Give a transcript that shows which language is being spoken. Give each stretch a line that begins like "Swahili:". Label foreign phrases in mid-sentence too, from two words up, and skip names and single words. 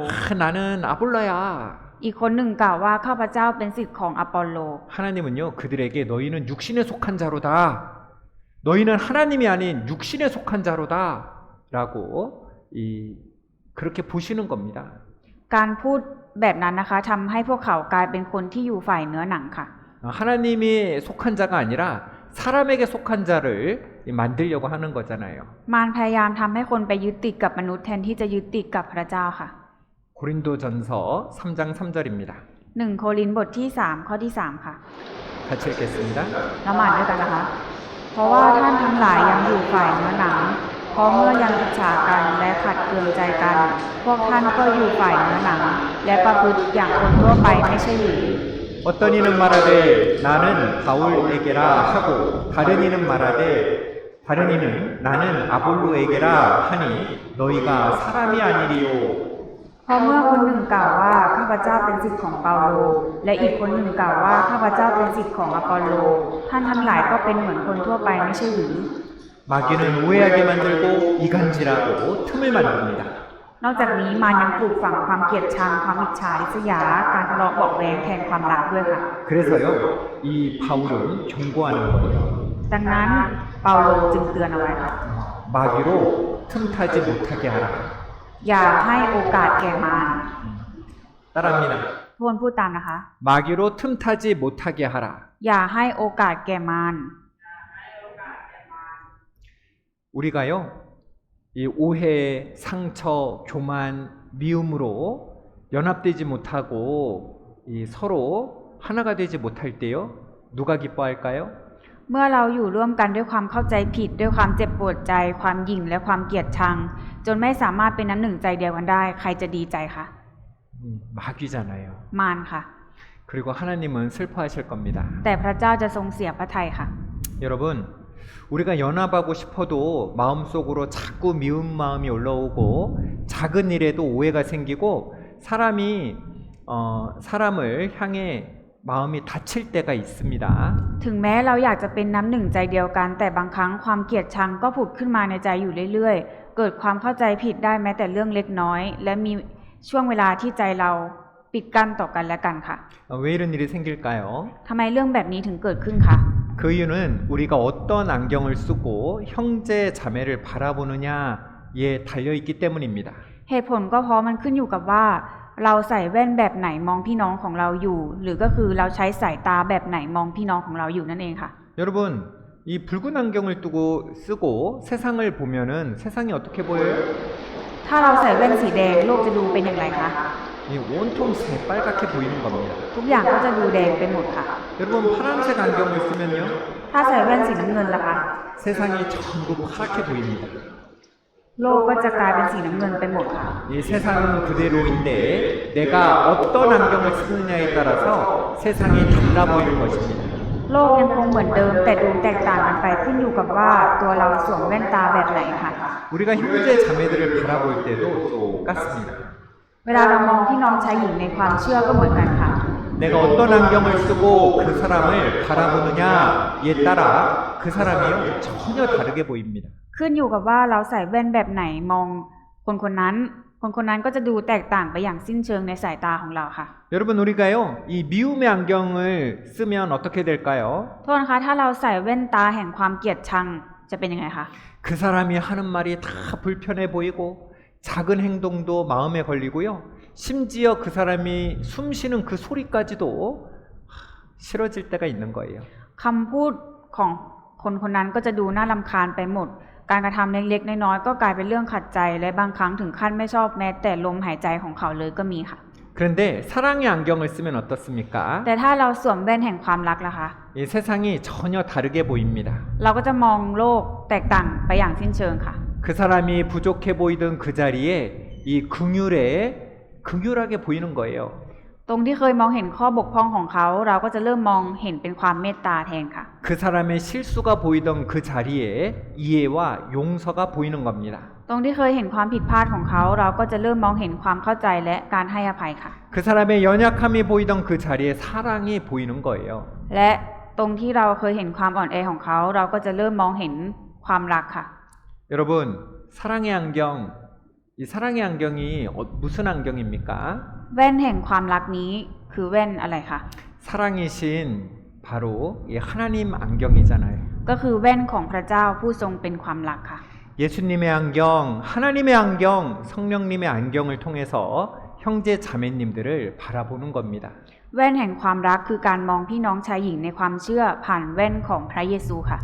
Korean: 나는 아볼로야.
Thai: อีกคนหนึ่งกล่าวว่าข้าพเจ้าเป็นศิษย์ของอปอลโล
Korean: 하나님은요 그들에게 너희는 육신에 속한 자로다. 너희는 하나님이 아닌 육신에 속한 자로다라고 그렇게 보시는 겁니다.
Thai: การพูดแบบนั้นนะคะทำให้พวกเขากลายเป็นคนที่อยู่ฝ่ายเนื้อหนังค่ะ
Korean: 하나님이 속한 자가 아니라 사람에게 속한 자를 만들려고 하는 거잖아요.
Thai: มารพยายามทำให้คนไปยึดติดกับมนุษย์แทนที่จะยึดติดกับพระเจ้าค่ะ
Korean: 고린도전서 3장 3절입니다.
Thai: 1 โครินธ์บทที่3ข้อที่3ค่ะ
Korean: 같이 읽겠습니다.
Thai: เรามาอ่านด้วยกันนะคะ เพราะว่าท่านทั้งหลายยังอยู่ฝ่ายเนื้อหนังเพราะเมื่อยังอิจฉากันและขัดเคืองใจกัน พวกท่านก็อยู่ฝ่ายเนื้อหนังและประพฤติอย่างคนทั่วไปไม่ใช่หรือ
Korean: 어떤 이는 말하되 나는 바울에게라 하고 다른 이는 말하되 다른 이는 나는 아볼로에게라 하니 너희가 사람이 아니리요.
Thai: เพราะเมื่อคนหนึ่งกล่าวว่าข้าพเจ้าเป็นศิษย์ของเปาโลและอีกคนหนึ่งกล่าวว่าข้าพเจ้าเป็นศิษย์ของอปอลโลท่านทั้งหลายก็เป็นเหมือนคนทั่วไปไม่ใช่หรือ
Korean: 마귀는 오해하게 만들고 이간질하고 틈을 만듭니다.
Thai: นอกจากนี้มารยังปลูกฝังความเกลียดชังความอิจฉาริษยาการทะเลาะเบาะแว้งแทนความรักด้วยค่ะ
Korean: 그래서요 이 바울은 경고하는 거예요.
Thai: ดังนั้นเปาโลจึงเตือนเอาไว้ค่ะ
Korean: 마귀로 틈타지 못하게 하라.
Thai: อย่าให้โอกาสแก่มาร
Korean: 따라합니다.
Thai: ทวนพูดตามนะคะ
Korean: 마귀로 틈타지 못하게 하라.
Thai: อย่าให้โอกาสแก่มาร
Korean: 우리가요 이 오해, 상처, 교만, 미움으로 연합되지 못하고 이 서로 하나가 되지 못할 때요 누가 기뻐할까요?
Thai: เมื่อเราอยู่ร่วมกันด้วยความเข้าใจผิดด้วยความเจ็บปวดใจความหยิ่งและความเกลียดชังจนไม่สามารถเป็นน้ำหนึ่งใจเดียวกันได้ใครจะดีใจคะ
Korean: 마귀잖아요.
Thai: มารค่ะ
Korean: 그리고 하나님은 슬퍼하실 겁니다.
Thai: แต่พระเจ้าจะทรงเสียพระทัยค่ะ
Korean: 여러분 우리가 연합하고 싶어도 마음속으로 자꾸 미운 마음이 올라오고 작은 일에도 오해가 생기고 사람을 향해 마음이 다칠 때가 있습니다.
Thai: ถึงแม้เราอยากจะเป็นน้ำหนึ่งใจเดียวกันแต่บางครั้งความเกลียดชังก็ผุดขึ้นมาในใจอยู่เรื่อยๆเกิดความเข้าใจผิดได้แม้แต่เรื่องเล็กน้อยและมีช่วงเวลาที่ใจเราปิดกั้นต่อกันและกันค่ะ
Korean: 왜 이런 일이 생길까요?
Thai: ทำไมเรื่องแบบนี้ถึงเกิดขึ้นคะ
Korean: 그 이유는 우리가 어떤 안경을 쓰고 형제 자매를 바라보느냐에 달려있기 때문입니다.
Thai: เหตุผลก็เพราะมันขึ้นอยู่กับว่าเราใส่แว่นแบบไหนมองพี่น้องของเราอยู่ หรือก็คือเราใช้สายตาแบบไหนมองพี่น้องของเราอยู่นั่นเองค่ะ
Korean: 여러분 이 붉은 안경을 쓰고 세상을 보면은 세상이 어떻게 보여요?
Thai: ถ้าเราใส่แว่นสีแดงโลกจะดูเป็นอย่างไรคะ
Korean: 이 온통 새빨갛게 보이는 겁니다.
Thai: ทุกอย่างก็จะดูแดงไปหมดค่ะ
Korean: 여러분 파란색 안경을 쓰면요
Thai: ถ้าใส่แว่นสีน้ำเงินล่ะคะ
Korean: 세상이 전부 파랗게 보입니다.
Thai: โลกก็จะกลายเป็นสีน้ำเงินไปหมดค่ะ
Korean: 이 세상은 그대로인데 내가 어떤 안경을 쓰느냐에 따라서 세상이 달라 보이는 것입니다.
Thai: โลกยังคงเหมือนเดิมแต่ดูแตกต่างกันไปขึ้นอยู่กับว่าตัวเราสวมแว่นตาแบบไหนค่ะ
Korean: 우리가 형제 자매들을 바라볼 때도 똑같습니다.
Thai: เวลาเรามองพี่น้องชายหญิงในความเชื่อก็เหมือนกันค่ะ
Korean: 내가 어떤 안경을 쓰고 그 사람을 바라보느냐에 따라 그 사람이요 전혀 다르게 보입니다.
Thai: ขึ้นอยู่กับว่าเราใส่แว่นแบบไหนมองคนคนนั้นก็จะดูแตกต่างไปอย่างสิ้นเชิงในสายตาของเราค่ะ
Korean: 여러분 우리가요 이 미움의 안경을 쓰면 어떻게 될까요?
Thai: โทษนะคะถ้าเราใส่แว่นตาแห่งความเกลียดชังจะเป็นยังไงคะ
Korean: 그 사람이 하는 말이 다 불편해 보이고 작은 행동도 마음에 걸리고요. 심지어 그 사람이 숨 쉬는 그 소리까지도 싫어질 때가 있는 거예요.
Thai: คำพูดของคนคนนั้นก็จะดูน่ารำคาญไปหมด การกระทำเล็กๆน้อยๆก็กลายเป็นเรื่องขัดใจและบางครั้งถึงขั้นไม่ชอบแม้แต่ลมหายใจของเขาเลยก็มีค่ะ
Korean: 그런데 사랑의 안경을 쓰면 어떻습니까?
Thai: แต่ถ้าเราสวมแว่นแห่งความรักล่ะคะ
Korean: 이 세상이 전혀 다르게 보입니다.
Thai: เราก็จะมองโลกแตกต่างไปอย่างสิ้นเชิงค่ะ
Korean: 그 사람이 부족해 보이던 그 자리에 이 긍휼하게 보이는 거예요.
Thai: ตรงที่เคยมองเห็นข้อบกพร่องของเขาเราก็จะเริ่มมองเห็นเป็นความเมตตาแทนค่ะ
Korean: 그 사람의 실수가 보이던 그 자리에 이해와 용서가 보이는 겁니다.
Thai: ตรงที่เคยเห็นความผิดพลาดของเขาเราก็จะเริ่มมองเห็นความเข้าใจและการให้อภัยค่ะ
Korean: 그 사람의 연약함이 보이던 그 자리에 사랑이 보이는 거예요.
Thai: และตรงที่เราเคยเห็นความอ่อนแอของเขาเราก็จะเริ่มมองเห็นความรักค่ะ
Korean: 여러분, 사랑의 안경, 이 사랑의 안경이 무슨 안경입니까?
Thai: แว่นแห่งความรักนี้คือแว่นอะไรคะ
Korean: 사랑이신 바로 이 하나님 안경이잖아요.
Thai: ก็คือแว่นของพระเจ้าผู้ทรงเป็นความรักค่ะ
Korean: 예수님의 안경, 하나님의 안경, 성령님의 안경을 통해서 형제 자매님들을 바라보는 겁니다.
Thai: แว่นแห่งความรักคือการมองพี่น้องชายหญิงในความเชื่อผ่านแว่นของพระเยซูค่ะ